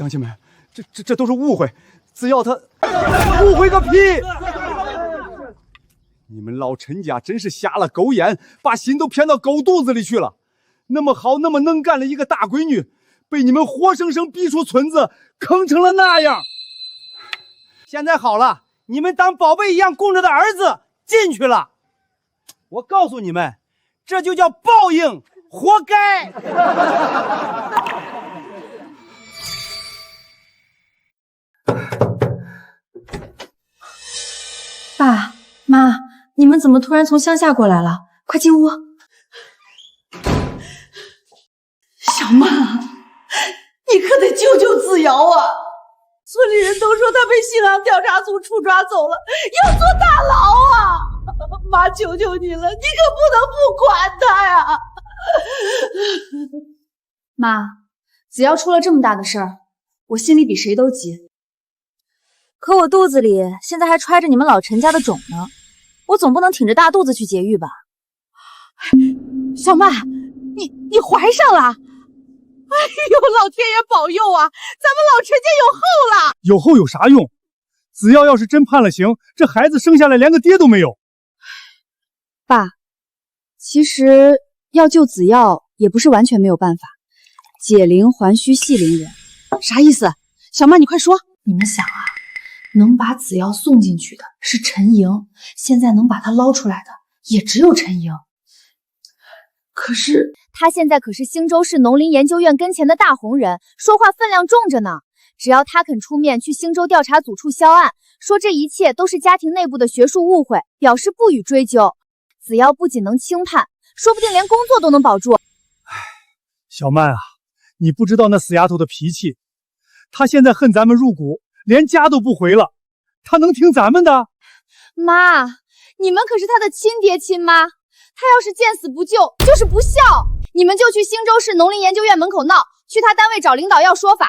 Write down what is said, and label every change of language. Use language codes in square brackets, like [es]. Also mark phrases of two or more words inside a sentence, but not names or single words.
[zh] 乡亲们，这都是誤會，只要他誤會個屁！你們老陳家真是瞎了狗眼，把心都偏到狗肚子裡去了。那麼好，那麼能幹的一個大閨女，被你們活生生逼出村子，坑成了那樣。現在好了，你們當寶貝一樣供着的兒子進去了。我告訴你們，這就叫報應，活該。爸媽，你們怎麼突然從鄉下過來了？快進屋。小曼，你可得救救子瑤啊！村里人都說他被信阳調查組處抓走了，要坐大牢啊！媽，求求你了，你可不能不管他呀！媽，子瑤出了這麼大的事兒，我心裡比誰都急。可我肚子裡現在還揣着你們老陳家的種呢，我總不能挺着大肚子去劫獄吧？小曼，你懷上了？哎呦，老天爺保佑啊！咱們老陳家有後了。有後有啥用？子瑤要是真判了刑，這孩子生下來連個爹都沒有。爸，其實要救子瑤也不是完全沒有辦法。解鈴還須繫鈴人。啥意思？小曼，你快說。你們想啊，能把子瑤送進去的是陳瑩，現在能把她撈出來的也只有陳瑩。可是他現在可是興州市農林研究院跟前的大紅人，說話分量重着呢。只要他肯出面去興州調查組處銷案，說這一切都是家庭內部的學術誤會，表示不予追究，子瑤不僅能輕判，說不定連工作都能保住。唉，小曼啊，你不知道那死丫頭的脾氣，她現在恨咱們入骨，連家都不回了，她能聽咱們的？媽，你們可是她的親爹親媽，她要是見死不救，就是不孝。你們就去興州市農林研究院門口鬧，去他單位找領導要說法。